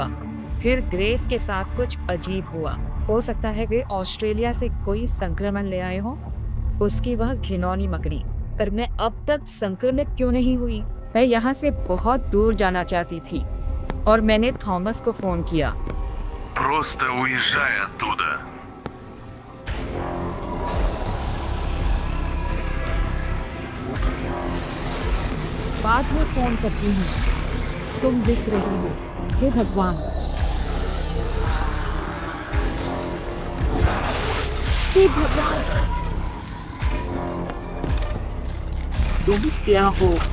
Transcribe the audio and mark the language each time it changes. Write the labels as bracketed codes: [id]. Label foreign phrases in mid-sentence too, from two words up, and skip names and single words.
[hi] फिर ग्रेस के साथ कुछ अजीब हुआ। हो सकता है वे ऑस्ट्रेलिया से कोई संक्रमण ले आए हो। उसकी वह घिनौनी मकड़ी। पर मैं अब तक संक्रमित क्यों नहीं हुई? मैं यहाँ से बहुत दूर जाना चाहती थी और मैंने थॉमस को फोन किया। [ru] Просто уезжай оттуда. [hi] बाद में फोन करती हूँ। तुम दिख रही हो। हे भगवान। हे भगवान, तुम क्या हो?